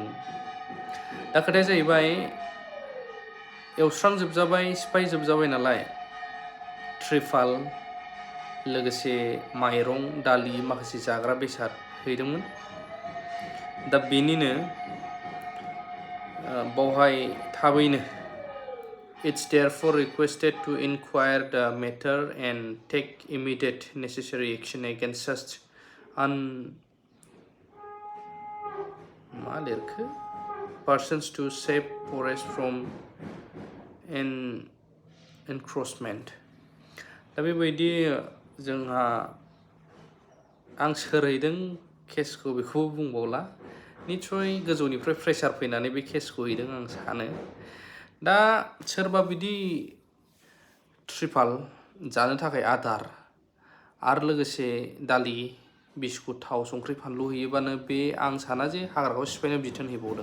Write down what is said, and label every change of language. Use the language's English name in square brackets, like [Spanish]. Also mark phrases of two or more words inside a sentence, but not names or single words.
[Bodo] दा खोथाया जाहैबाय एवस्रांजोबजाबाय, सिफायजोबजाबाय नालाय त्रिपाल लोगोसे माइरं दालि माखासे जाग्रा बेसाद हैदोंमोन। दा बेनिनो बावहाय थाबैनो [English] It's therefore requested to inquire the matter and take immediate necessary action against such persons to save forest from encroachment. [Bodo] दा बेबायदि जोंहा आं सोर हैदों केसखौ बेखौबो बुंबावला। निस्सय गोजौनिफ्राय प्रेसार फैनानै बे केसखौ हैदों आं सानो। दा सोरबा बिदि त्रिपाल जानो थाखाय आदार आरो लोगोसे दालि बिस्कुट थाव संख्रि फानलु हैयोबानो बे आं साना जे हाग्राखौ सिफायनो बिथोन हैबावदों।